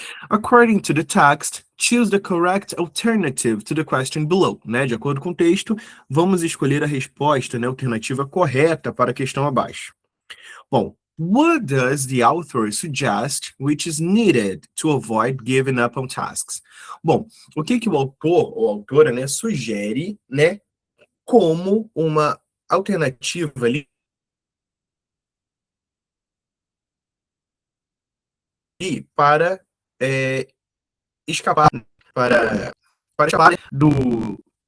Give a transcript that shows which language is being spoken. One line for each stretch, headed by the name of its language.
English: According to the text, choose the correct alternative to the question below.
Portuguese: Né? De acordo com o texto, vamos escolher a resposta, né, alternativa correta para a questão abaixo.
English: Bom, what does the author suggest which is needed to avoid giving up on tasks?
Portuguese: Bom, o que o autor ou autora, né, sugere, né, como uma alternativa ali para escapar, para escapar do...